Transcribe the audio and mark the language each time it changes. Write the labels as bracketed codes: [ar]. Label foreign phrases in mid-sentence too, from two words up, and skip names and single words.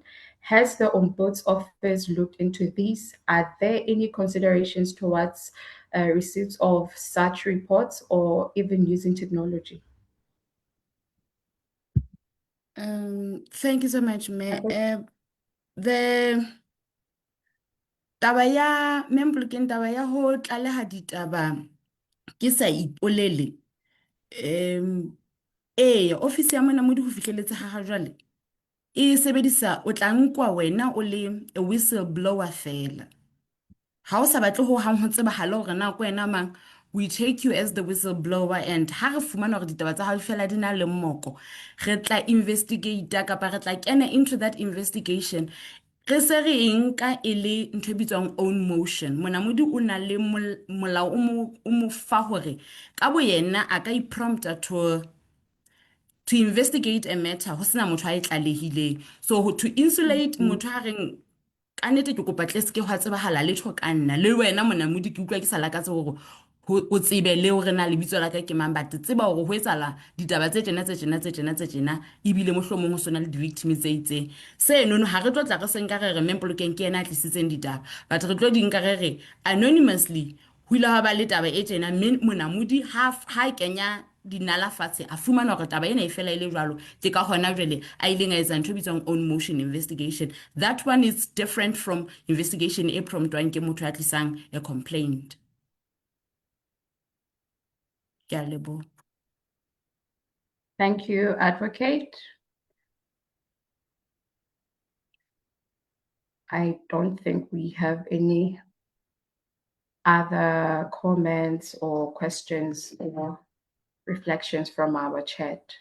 [en] Has the Ombuds Office looked into these? Are there any considerations towards receipts of such reports or even using technology? Thank you so much, Me. [st] The taba ya Membulukeng, taba ya ho tlaleha ditaba ke sa ipolele. Office ya mona modi ho fihleletse ha jwale e sebedisa o tla nkwa wena o le [en] a whistleblower [st] fela. Ha o sa batle ho hang ho tsebahala hore na ko wena mang, [en] we take you as the whistleblower, and [st] ha re fumana hore ditaba tsa hao fela di na le mmoko, re tla investigate kapa re tla kena [en] into that investigation. [st] Re se re nka e le ntho e bitswang [en] own motion. [st] Monamodi o na le molao o mo fa hore ka bo yena a ka i-prompta [en] to investigate a matter [st] ho sena motho a e tlalehileng. [en] So to insulate [st] motho a reng ka nnete ke kopa tle se ke hwa tsebahala letho ka nna le wena monamodi ke utlwa ke sa lakatse hore o tsebe le hore na lebitso la ka ke mang, but tseba hore ho etsala ditaba tse tjena tse tjena tse tjena tse tjena ebile mohlomong ho sona le di-victim tse itseng. Seno ha re tlo tla re se nka re Membulukeng ke yena a tlisitseng ditaba, but re tlo di nka re anonymously ho ile ha ba le taba e tjena, mme monamodi ha kenya dinala fatshe a fumana hore taba ena e fela e le jwalo, ke ka hona jwale a ileng a etsa ntho e bitswang [en] own motion investigation. That one is different from investigation [st] e promptwang ke motho a tlisang [en] a complaint. [st] Ke a leboha. [en] Thank you, Advocate. I don't think we have any other comments or questions or reflections from our chat.